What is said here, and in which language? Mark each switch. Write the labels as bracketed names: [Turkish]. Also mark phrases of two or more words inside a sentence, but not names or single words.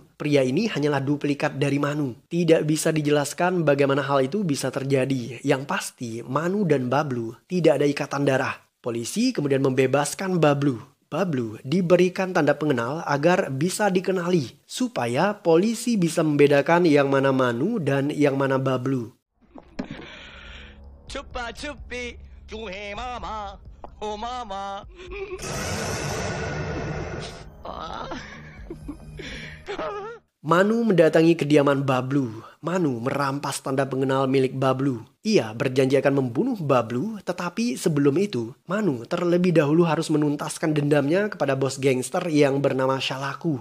[Indonesian] Pria ini hanyalah duplikat dari Manu. Tidak bisa dijelaskan bagaimana hal itu bisa terjadi. Yang pasti, Manu dan Bablu tidak ada ikatan darah. Polisi kemudian membebaskan Bablu. Bablu diberikan tanda pengenal agar bisa dikenali, supaya polisi bisa membedakan yang mana Manu dan yang mana Bablu. [Hindi] छुपा छुपी चूहे मामा ओ मामा। [Indonesian] Manu mendatangi kediaman Bablu. Manu merampas tanda pengenal milik Bablu. Ia berjanji akan membunuh Bablu, tetapi sebelum itu, Manu terlebih dahulu harus menuntaskan dendamnya kepada bos gangster yang bernama Shalaku.